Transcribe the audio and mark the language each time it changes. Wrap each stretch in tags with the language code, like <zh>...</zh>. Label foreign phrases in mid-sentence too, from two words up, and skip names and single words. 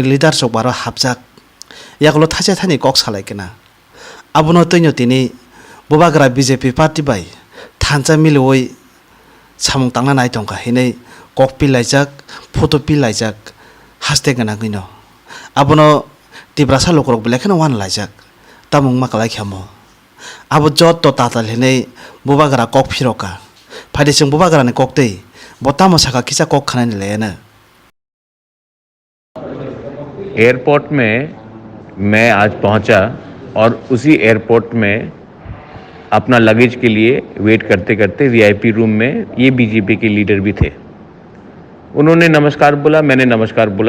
<trp>leader sok baro habjak yagolo thaja thani kok salaikena abono toino tini bobagra BJP party bai thancha miloi samung tangna nai tongka hinai kok pilaijak photo pilaijak haste gana gino abono tibrasa lokorok belekena wan laijak tamung makalai khamo abo jot to tatal hinai bobagra kok phiroka phaidesing bobagra ni koktei botamo saka kisa kok khanani lena</trp> <hi>एयरपोर्ट में मैं आज पहुंचा और उसी एयरपोर्ट में अपना लगेज के लिए वेट करते करते</hi> <en>VIP room</en> <hi>में ये बीजेपी के लीडर भी थे। उन्होंने नमस्कार बोला, मैंने नमस्कार बोला।</hi>